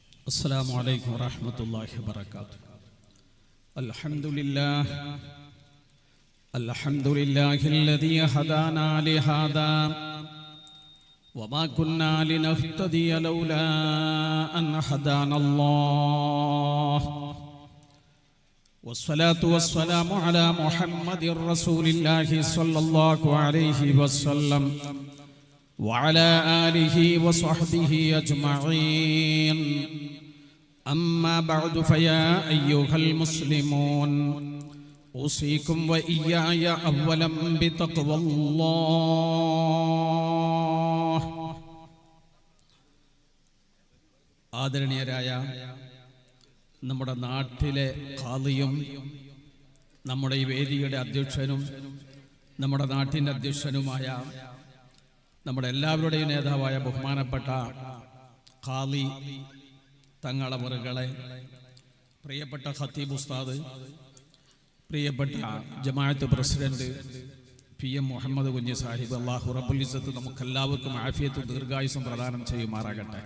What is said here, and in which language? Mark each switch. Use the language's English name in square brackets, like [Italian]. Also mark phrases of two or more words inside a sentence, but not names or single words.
[Arabic] السلام عليكم ورحمة الله وبركاته. الحمد لله الذي هدانا لهذا وما كنا لنهتدي لولا أن هدانا الله والصلاة والسلام على محمد رسول الله صلى الله عليه وسلم وعلى آله وصحبه أجمعين. أما بعد فيا أيها المسلمون أوصيكم وإياي أولا بتقوى الله. [Malayalam] ആദരണീയരായ നമ്മുടെ നാട്ടിലെ ഖാദിയും നമ്മുടെ ഈ വേദിയുടെ അധ്യക്ഷനും നമ്മുടെ നാട്ടിൻ്റെ അധ്യക്ഷനുമായ നമ്മുടെ എല്ലാവരുടെയും നേതാവായ ബഹുമാനപ്പെട്ട ഖാദി തങ്ങളവറുകളെ, പ്രിയപ്പെട്ട ഖത്തീബ് ഉസ്താദ്, പ്രിയപ്പെട്ട ജമാഅത്ത് പ്രസിഡന്റ് PM മുഹമ്മദ് കുഞ്ഞി സാഹിബ്, [Arabic] الله رب العزة [Malayalam] നമുക്കെല്ലാവർക്കും ആഫിയത്തും ദീർഘായുസ്സും പ്രദാനം ചെയ്യുമാറാകട്ടെ.